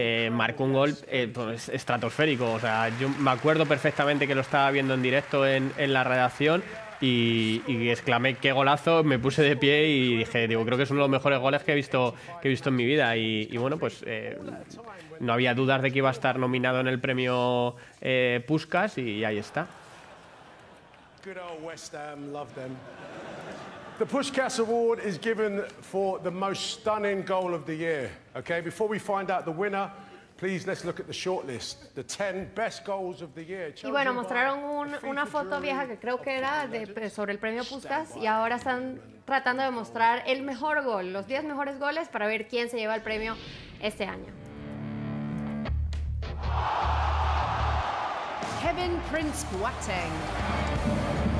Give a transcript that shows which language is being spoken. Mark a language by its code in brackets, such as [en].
[es] Marcó un gol pues, estratosférico. O sea, yo me acuerdo perfectamente que lo estaba viendo en directo en la redacción. Y exclamé qué golazo, me puse de pie y dije, creo que es uno de los mejores goles que he visto en mi vida. Y bueno, pues no había dudas de que iba a estar nominado en el premio Puskás y ahí está. [en] Good old West Ham, love them. The Puskás Award is given for the most stunning goal of the year. Okay, before we find out the winner, please, let's look at the shortlist. The 10 best goals of the year. [es] Y bueno, mostraron una foto vieja que creo que era sobre el premio Puskás y ahora están tratando de mostrar el mejor gol, los 10 mejores goles para ver quién se lleva el premio este año. Kevin Prince Boateng.